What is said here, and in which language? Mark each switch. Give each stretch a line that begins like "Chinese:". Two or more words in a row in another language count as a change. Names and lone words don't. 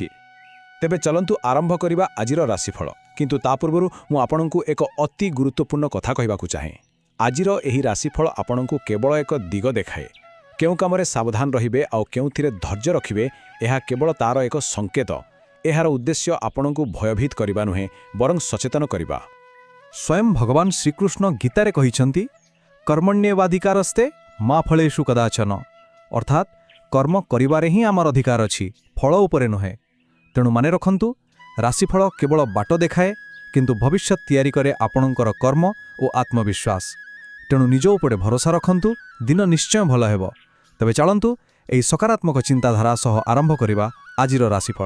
Odia: ତେବେ ଚାଲନ୍ତୁ ଆରମ୍ଭ କରିବା ଆଜିର ରାଶିଫଳ। କିନ୍ତୁ ତା ପୂର୍ବରୁ ମୁଁ ଆପଣଙ୍କୁ ଏକ ଅତି ଗୁରୁତ୍ୱପୂର୍ଣ୍ଣ କଥା କହିବାକୁ ଚାହେଁ। ଆଜିର ଏହି ରାଶିଫଳ ଆପଣଙ୍କୁ କେବଳ ଏକ ଦିଗ ଦେଖାଏ। କେଉଁ କାମରେ ସାବଧାନ ରହିବେ ଆଉ କେଉଁଠିରେ ଧୈର୍ଯ୍ୟ ରଖିବେ ଏହା କେବଳ ତାର ଏକ ସଙ୍କେତ। ଏହାର ଉଦ୍ଦେଶ୍ୟ ଆପଣଙ୍କୁ ଭୟଭୀତ କରିବା ନୁହେଁ ବରଂ ସଚେତନ କରିବା। ସ୍ୱୟଂ ଭଗବାନ ଶ୍ରୀକୃଷ୍ଣ ଗୀତାରେ କହିଛନ୍ତି
Sanskrit: कर्मण्येवाधिकारस्ते मा फलेषु कदाचन,
Odia: ଅର୍ଥାତ କର୍ମ କରିବାରେ ହିଁ ଆମର ଅଧିକାର ଅଛି, ଫଳ ଉପରେ ନୁହେଁ। ତେଣୁ ମନେ ରଖନ୍ତୁ ରାଶିଫଳ କେବଳ ବାଟ ଦେଖାଏ କିନ୍ତୁ ଭବିଷ୍ୟତ ତିଆରି କରେ ଆପଣଙ୍କର କର୍ମ ଓ ଆତ୍ମବିଶ୍ୱାସ। ତେଣୁ ନିଜ ଉପରେ ଭରସା ରଖନ୍ତୁ, ଦିନ ନିଶ୍ଚୟ ଭଲ ହେବ। ତେବେ ଚାଲନ୍ତୁ ଏହି ସକାରାତ୍ମକ ଚିନ୍ତାଧାରା ସହ ଆରମ୍ଭ କରିବା ଆଜିର ରାଶିଫଳ।